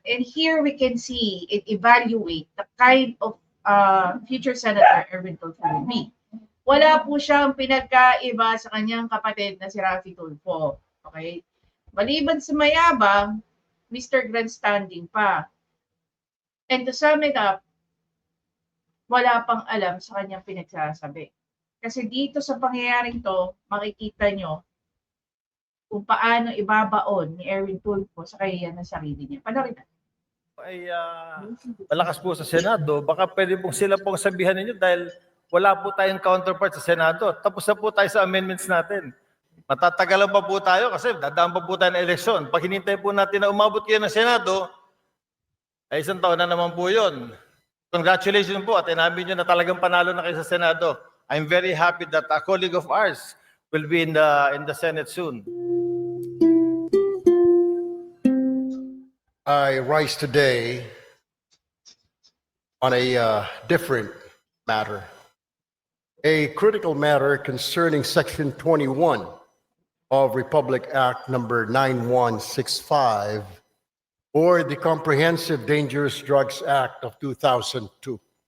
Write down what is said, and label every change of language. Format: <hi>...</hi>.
<en>And here we can see and evaluate the kind of future Senator Erwin Tulfo will be.</en> <tl>Wala po siyang pinagkaiba sa kanyang kapatid na si Rafi Tulfo. Okay? Maliban sa mayabang, Mr. Grandstanding pa.</tl> <en>And to sum it up,</en> <tl>wala pang alam sa kanyang pinagsasabi. Kasi dito sa pangyayaring to, makikita nyo kung paano ibabaon ni Erwin Tulfo sa kaya ng sarili niya. Panoorin natin. Ay malakas po sa Senado, baka pwede pong sila pong sabihan ninyo dahil wala po tayong counterpart sa Senado. Tapos na po tayo sa amendments natin. Matatagalan pa po tayo kasi dadaan pa po tayo ng eleksyon. Pag hinintay po natin na umabot kayo ng Senado, ay isang taon na naman po yun. Congratulations po at inamin nyo na talagang panalo na kayo sa Senado.</tl> <en>I'm very happy that a colleague of ours will be in the Senate soon. I rise today on a different matter, a critical matter concerning Section 21 of Republic Act number 9165, or the Comprehensive Dangerous Drugs Act of 2002.</en>